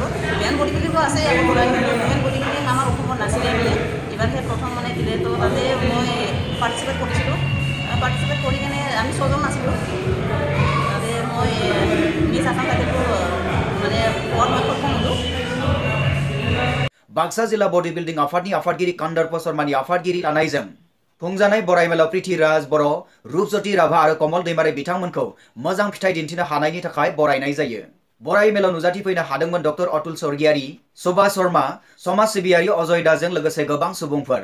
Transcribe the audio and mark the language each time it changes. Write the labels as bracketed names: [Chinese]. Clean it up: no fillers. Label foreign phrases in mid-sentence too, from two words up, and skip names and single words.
[English] men body buildingটো [Assamese] আছে [English] women body building [Assamese] আমাৰ অসমত নাছিলে মানে। এইবাৰহে প্ৰথম মানে দিলে, তো তাতে মই পাৰ্টিচিপেট কৰিছিলোঁ। পাৰ্টিচিপেট কৰি কিনে আমি 6জন আছিলোঁ। তাতে মই মিছ আসাম টাইটেলটো মানে পোৱাত মই সক্ষম হ'লোঁ। [Bodo] बाक्सा जिल्ला बडी बिल्डिं आफादनि आफादगिरि कान्दारप शर्मानि आफादगिरि लानायजों खुंजानाय बरायमेलाव पृथ्वीराज बर', रूपज्योति राभा आरो कमल दैमारि बिथांमोनखौ मोजां फिथाइ दिन्थिनो हानायनि थाखाय बरायनाय जायो। बरायमेलाव नुजाथिफैनो हादोंमोन डक्टर अतुल स्वर्गियारि, सुभाष शर्मा, समाज सिबियारि अजय दाजों लोगोसे गोबां सुबुंफोर।